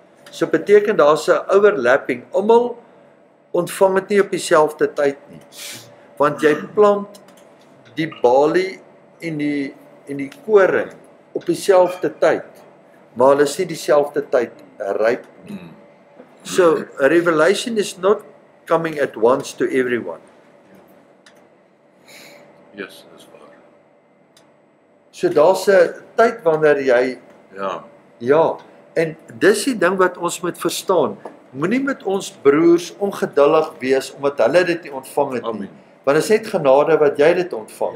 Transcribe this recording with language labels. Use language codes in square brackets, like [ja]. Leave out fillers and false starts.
[af] So beteken daar's 'n overlapping, almal ontvang dit nie op dieselfde tyd nie, want jy plant die balie en die koring op dieselfde tyd, maar hulle is nie dieselfde tyd ryp nie. [en] So a revelation is not coming at once to everyone. [af] Yes, dis waar. So daar's 'n tyd wanneer jy ja, en dis die ding wat ons moet verstaan. Moenie met ons broers ongeduldig wees omdat hulle dit nie ontvang het nie. Want dit is net genade wat jy dit ontvang.